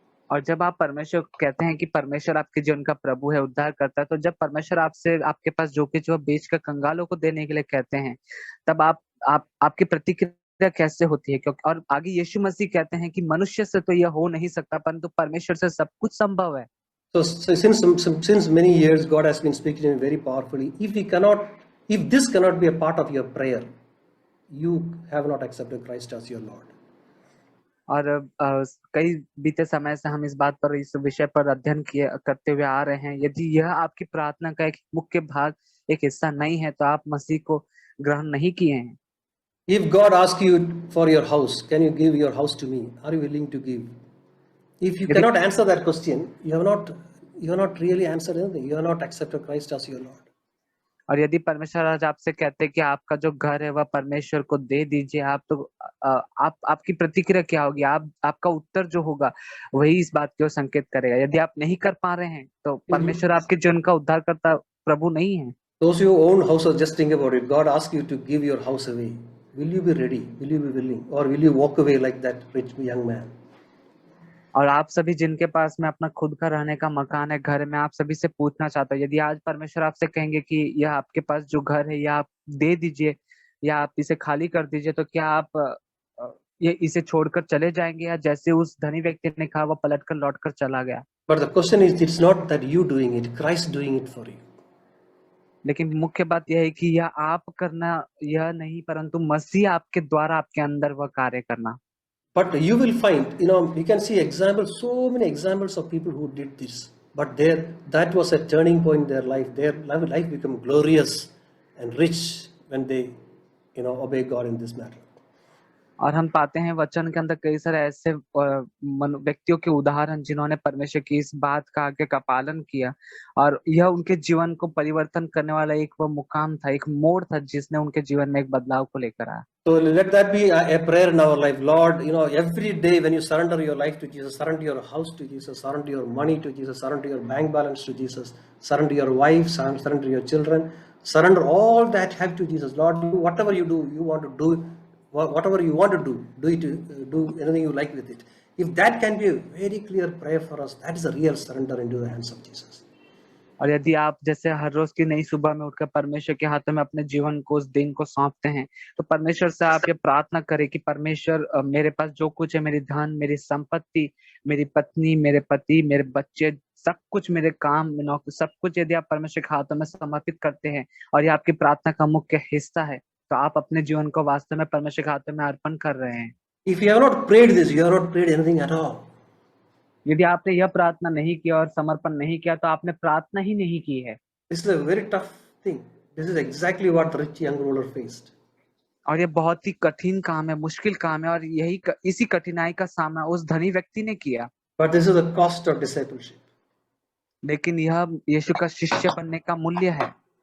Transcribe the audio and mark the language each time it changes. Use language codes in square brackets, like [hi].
[hi] और जब आप परमेश्वर को कहते हैं कि परमेश्वर आपके जीवन का प्रभु है, उद्धार करता है, तो जब परमेश्वर आपसे आपके पास जो कुछ वह बेचकर कंगालों को देने के लिए कहते हैं, तब आपकी प्रतिक्रिया कैसे होती है? क्योंकि और आगे यीशु मसीह कहते हैं कि मनुष्य से तो यह हो नहीं सकता, परंतु परमेश्वर से सब कुछ संभव है। [en] So since many years God has been speaking to me very powerfully. If this cannot be a part of your prayer, you have not accepted Christ as your Lord. [hi] और कई बीते समय से हम इस बात पर, इस विषय पर अध्ययन करते हुए आ रहे हैं। यदि यह आपकी प्रार्थना का एक मुख्य भाग, एक हिस्सा नहीं है, तो आप मसीह को ग्रहण नहीं किए हैं। [en] If God asks you for your house, can you give your house to me? Are you willing to give? If you [hi] यदि [en] cannot answer that question, you have not really answered anything. You have not accepted Christ as your Lord. [hi] और यदि परमेश्वर आज आपसे कहते हैं कि आपका जो घर है वह परमेश्वर को दे दीजिए, आप तो आप आपकी प्रतिक्रिया क्या होगी? आपका उत्तर जो होगा वही इस बात की ओर संकेत करेगा। यदि आप नहीं कर पा रहे हैं तो परमेश्वर आपके जीवन का उद्धारकर्ता प्रभु नहीं है। [en] Those who own houses, just think about it. God asks you to give your house away. Will you be ready? Will you be willing? Or will you walk away like that rich young man? [hi] और आप सभी जिनके पास में अपना खुद का रहने का मकान है, घर में, आप सभी से पूछना चाहता हूँ, यदि आज परमेश्वर आपसे कहेंगे कि यह आपके पास जो घर है यह आप दे दीजिए या आप इसे खाली कर दीजिए, तो क्या आप ये इसे छोड़कर चले जाएंगे, या जैसे उस धनी व्यक्ति ने कहा वह पलटकर लौटकर चला गया? [en] But the question is, it's not that you doing it, Christ doing it for you. [hi] लेकिन मुख्य बात यह है कि यह आप करना यह नहीं, परंतु मसीह आपके द्वारा आपके अंदर वह कार्य करना। [en] But you will find, you can see examples, so many examples of people who did this. But that was a turning point in their life. Their life become glorious and rich when they, obey God in this matter. [hi] और हम पाते हैं वचन के अंदर कई सारे ऐसे व्यक्तियों के उदाहरण जिन्होंने परमेश्वर की इस बात का आज्ञा का पालन किया, और यह उनके जीवन को परिवर्तन करने वाला एक वह मुकाम था, एक मोड़ था जिसने उनके जीवन में एक बदलाव को लेकर आया। [en] So let that be a prayer in our life. Lord, every day when you surrender your life to Jesus, surrender your house to Jesus, surrender your money to Jesus, surrender your bank balance to Jesus, surrender your wife, surrender your children, surrender all that have to Jesus. Lord, whatever you do, you want to do, whatever you want to do it, do anything you like with it. If that can be a very clear prayer for us, that is a real surrender into the hands of Jesus. [hi] और यदि आप जैसे हर रोज की नई सुबह में उठकर परमेश्वर के हाथों में अपने जीवन को, उस दिन को सौंपते हैं, तो परमेश्वर से आप ये प्रार्थना करें कि परमेश्वर मेरे पास जो कुछ है, मेरी धन, मेरी संपत्ति, मेरी पत्नी, मेरे पति, मेरे बच्चे, सब कुछ, मेरे काम, सब कुछ यदि आप परमेश्वर के हाथों में समर्पित करते हैं और ये आपकी प्रार्थना का मुख्य हिस्सा है, तो आप अपने जीवन को वास्तव में परमेश्वर के हाथों में अर्पण कर रहे हैं। [en] If you have not prayed this, you have not prayed anything at all. [hi] यदि आपने यह प्रार्थना नहीं किया और समर्पण नहीं किया, तो आपने प्रार्थना ही नहीं की है। [en] This is a very tough thing. This is exactly what the rich young ruler faced. [hi] और ये बहुत ही कठिन काम है, मुश्किल काम है, और इसी कठिनाई का सामना उस धनी व्यक्ति ने किया। [en] But this is the cost of discipleship. [hi] लेकिन यह यीशु का शिष्य बनने का मूल्य है।